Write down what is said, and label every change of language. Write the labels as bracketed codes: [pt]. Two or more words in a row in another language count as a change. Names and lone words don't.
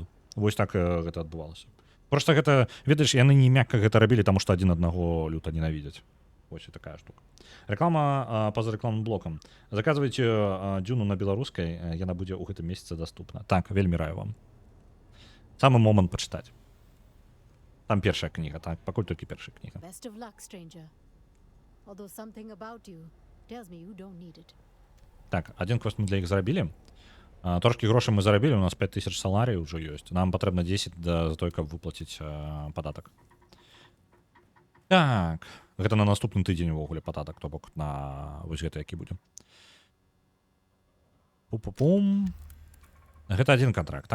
[be] Вось так гэта адбывалася. Просто гэта, ведаеш, яны не мякка гэта рабілі, таму што адзін аднаго люта ненавідзяць. Вось і такая штука. Реклама па-за рэкламным блокам. Заказвайце дзюну на беларускай, яна будзе ў гэтым месяцы даступна. Так, вельмі раю вам. Самы момант пачытаць. Там першая кніга, так? Пакуль толькі першая кніга. [en] Best of luck, stranger. Although something about you tells me you don't need it. [be] Так, один квест мы для іх зрабілі. Трошкі грошай мы зарабілі, у нас 5000 саларій ўжо ёсць. Нам патрэбна 10 за той, каб выплаціць падатак. Так, гэта на наступны тыдзень увогуле падатак, то бок на вось гэта які будзе. Пу-пу-пум. Гэта один контракт, так?